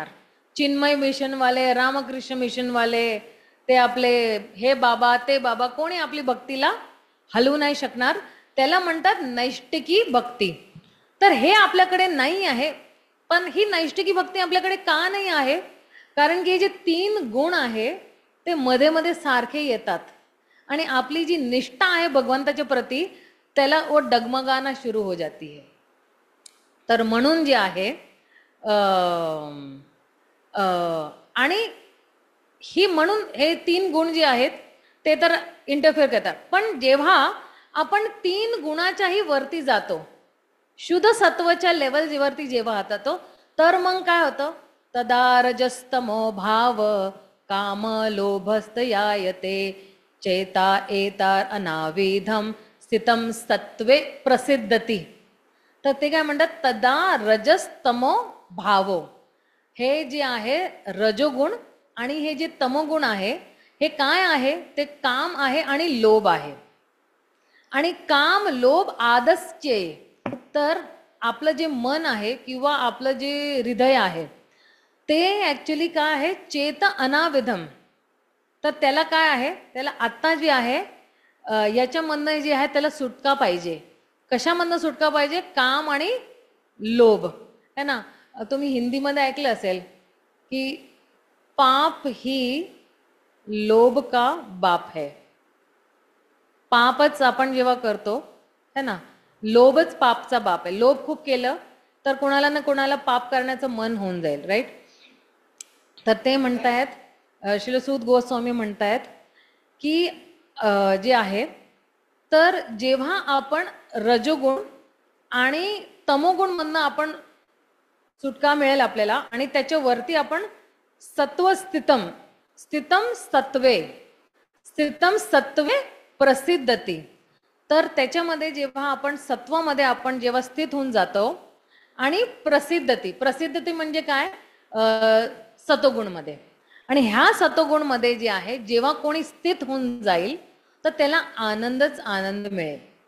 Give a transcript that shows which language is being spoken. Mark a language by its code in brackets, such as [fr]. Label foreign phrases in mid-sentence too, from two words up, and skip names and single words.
[mr] चिन्मय मिशनवाले, रामकृष्ण मिशनवाले, ते आपले हे बाबा ते बाबा, कोणी आपली भक्तीला हलवू नाही शकणार, त्याला म्हणतात नैष्टिकी भक्ती. तर हे आपल्याकडे नाही आहे. पण ही नैष्टिकी भक्ती आपल्याकडे का नाही आहे? कारण की जे 3 गुण आहे ते मध्ये मध्ये सारखे येतात आणि आपली जी निष्ठा आहे भगवंताच्या प्रती त्याला [hi] वो डगमगाना शुरू हो जाती है. [mr] तर म्हणून जे आहे आणि ही म्हणून हे 3 गुण जे आहेत ते तर इंटरफेअर करतात. पण जेव्हा आपण 3 गुणाच्याही वरती जातो, शुद्ध सत्वच्या लेवलवरती जेव्हा जातो, तर मग काय होतं? [sa] तदा रजस्तमो भाव काम लोभस्तयायते चेता एतार अनाविधम स्थितम सत्वे प्रसिद्धती. [mr] तर ते काय म्हणतात? [sa] तदा रजस्तमो भावो. [mr] हे जे आहे रजोगुण आणि हे जे तमोगुण आहे हे काय आहे? ते काम आहे आणि लोभ आहे. आणि [sa] काम लोभ आदस्य. [mr] तर आपलं जे मन आहे किंवा आपलं जे हृदय आहे ते ऍक्च्युली काय आहे? [sa] चेत अनाविधम. [mr] तर त्याला काय आहे? त्याला आत्ता जे आहे याच्यामधनं जे आहे त्याला सुटका पाहिजे. कशामधनं सुटका पाहिजे? काम आणि लोभ, [hi] है ना. [mr] तुम्ही हिंदीमध्ये ऐकलं असेल की [hi] पाप ही लोभ का बाप है. [mr] पापच आपण जेव्हा करतो, [hi] है ना, [mr] लोभच पापचा बाप आहे. लोभ खूप केलं तर कोणाला ना कोणाला पाप करण्याचं मन होऊन जाईल, राईट. तर ते म्हणतायत, श्रील सूत गोस्वामी म्हणतायत की जे आहे तर जेव्हा आपण रजोगुण आणि तमोगुण मधनं आपण सुटका मिळेल आपल्याला आणि त्याच्यावरती आपण [sa] सत्व स्थितम स्थितम सत्वे स्थितम सत्वे प्रसिद्धती. [mr] तर त्याच्यामध्ये जेव्हा आपण सत्वामध्ये आपण जेव्हा स्थित होऊन जातो आणि प्रसिद्धती, प्रसिद्धती म्हणजे काय? सतोगुणमध्ये. आणि ह्या सतोगुणमध्ये जे आहे जेव्हा कोणी स्थित होऊन जाईल तर त्याला आनंदच आनंद मिळेल.